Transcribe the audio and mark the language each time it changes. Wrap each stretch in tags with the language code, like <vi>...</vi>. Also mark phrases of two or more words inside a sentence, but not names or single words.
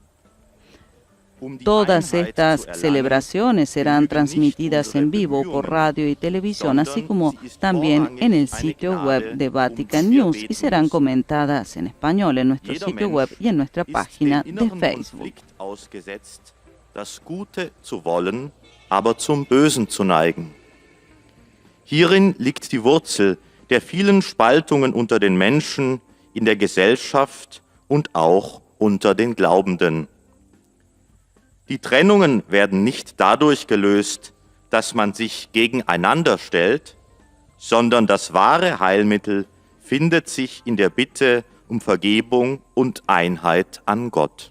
<es>Todas estas celebraciones serán transmitidas en vivo por radio y televisión, así como también en el sitio web de Vatican News, y serán comentadas en español en nuestro sitio web y en nuestra página de Facebook.</es> <de>Das Gute zu wollen, aber zum Bösen zu neigen. Hierin liegt die Wurzel der vielen Spaltungen unter den Menschen, in der Gesellschaft und auch unter den Glaubenden. Die Trennungen werden nicht dadurch gelöst, dass man sich gegeneinander stellt, sondern das wahre Heilmittel findet sich in der Bitte um Vergebung und Einheit an Gott.</de>